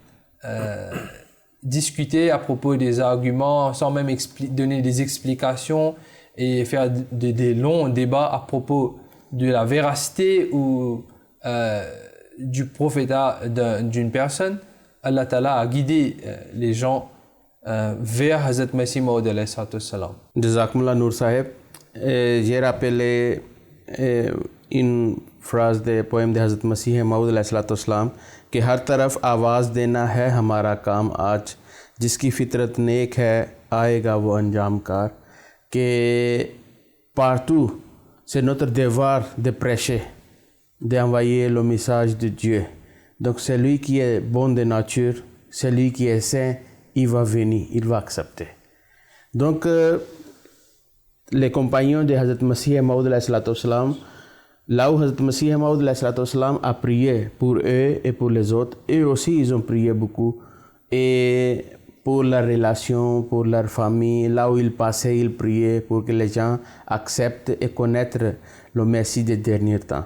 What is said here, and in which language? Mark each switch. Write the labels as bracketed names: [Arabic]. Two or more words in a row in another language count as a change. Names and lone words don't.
[French] discuter à propos des arguments, sans même donner des explications et faire des longs débats à propos de la véracité ou du prophétat d'une personne. Allah Ta'ala a guidé les gens vers Hazrat Masih Maud [Arabic] عليه السلام. [French] Jazakumullah Noor Sahib. J'ai rappelé une phrase des poèmes de Hazrat Masih Maud [Arabic] عليه السلام [Urdu] کہ ہر طرف آواز دینا ہے ہمارا کام آج، جس کی فطرت نیک ہے آئے گا وہ انجام کار, [French] que partout c'est notre devoir de prêcher, d'envoyer le message de Dieu. Donc celui qui est bon de nature, celui qui est saint, il va venir, il va accepter. Donc les compagnons de Hazrat Masih Maud [Arabic] عليه السلام, [French] là où Hazrat Masih Maud [Arabic] عليه السلام [French] a prié pour eux et pour les autres, eux aussi ils ont prié beaucoup, et pour la relation, pour leur famille, là où ils passaient, ils priaient pour que les gens acceptent et connaissent le Messie des derniers temps.